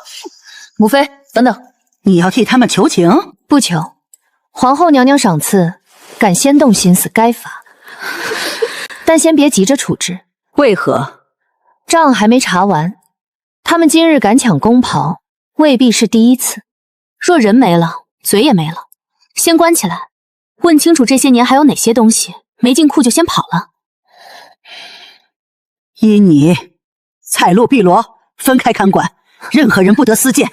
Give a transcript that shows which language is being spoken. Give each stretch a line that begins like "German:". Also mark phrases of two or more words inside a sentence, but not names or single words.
Chinese: 母妃，等等，你要替他們求情？不求，皇後娘娘賞賜，敢先動心思，該罰。但先別急着處置。為何？賬還沒查完，他們今日敢搶宮袍，未必是第一次。若人沒了，嘴也沒了，先關起來， 問清楚這些年還有哪些東西沒進庫就先跑了。依你，彩露碧螺分開看管，任何人不得私見。